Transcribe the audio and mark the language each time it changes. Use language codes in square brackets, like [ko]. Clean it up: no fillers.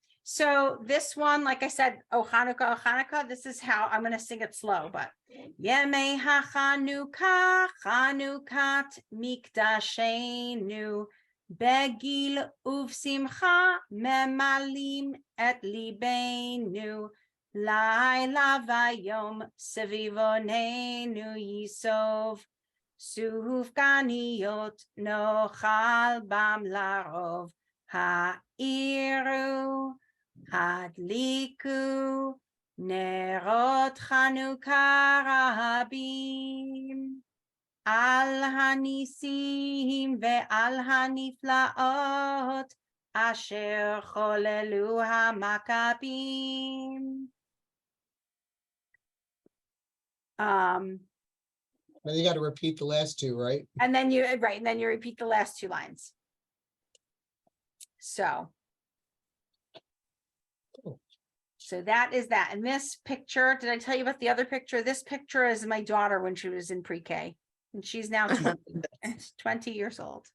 [en] So this one, like I said, oh Hanukkah, this is how I'm going to sing it slow, but [he] Yemei HaChanukah, Chanukat Mikdashenu, Begil Uvsimcha, Memalim et Libenu, לילה ויום סביבוננו ייסוב, סופגניות נאכל בם לרוב, האירו, הדליקו, נרות חנוכה רבים, על הניסים ועל הנפלאות, אשר חוללו המכבים. [en] Then you got to repeat the last two, right? And then you repeat the last two lines. So that is that. And this picture, did I tell you about the other picture? This picture is my daughter when she was in pre-K, and she's now 20 years old.